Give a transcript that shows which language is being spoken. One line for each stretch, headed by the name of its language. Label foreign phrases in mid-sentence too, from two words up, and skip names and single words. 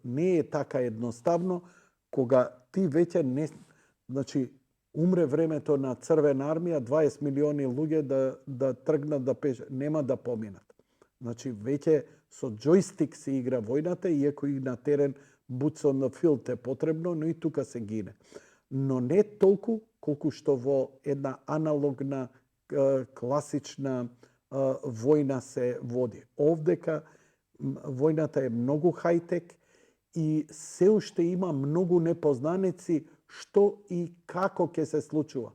Macedonian: Не е така едноставно, кога ти веќе не... Значи, умре времето на Црвена армија, 20 милиони луѓе да тргнат да пеше, нема да поминат. Значи, веќе со джойстик се игра војната, иако и на терен
English: boots on the field
Macedonian: е потребно, но и тука се гине. Но не толку колку што во една аналогна, класична војна се води. Овдека војната е многу хајтек и се уште има многу непознаници што и како ќе се случува.